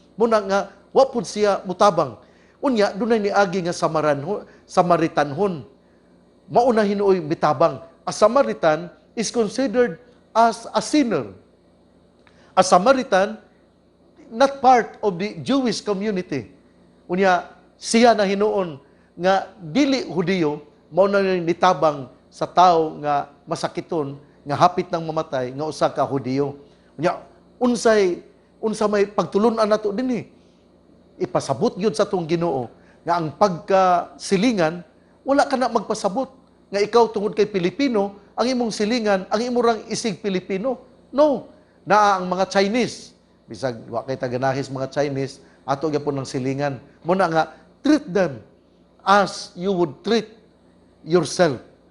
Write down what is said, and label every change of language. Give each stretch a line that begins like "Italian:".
Cebuano: Muna nga wa pud siya mutabang. Unya dunay niagi nga Samaritanhon. Mauna hinuoy mitabang.
English: A Samaritan is considered as a sinner. A Samaritan not part of the Jewish community.
Cebuano: Unya siya na hinuon nga dili Hudiyo, mao na nitabang sa tao nga masakiton, nga hapit nang mamatay, nga usa ka Hudiyo. Unya unsa may pagtulunan nato dinhi. Ipasabot gyud sa tong Ginoo nga ang pagkasilingan wala ka na magpasabot nga ikaw tungod kay Pilipino ang imong silingan, ang imong isig Pilipino. No, naa ang mga Chinese. Bisag wa kay taganahis mga Chinese, ato gyapon ng silingan. Muna nga
English: treat them as you would treat yourself.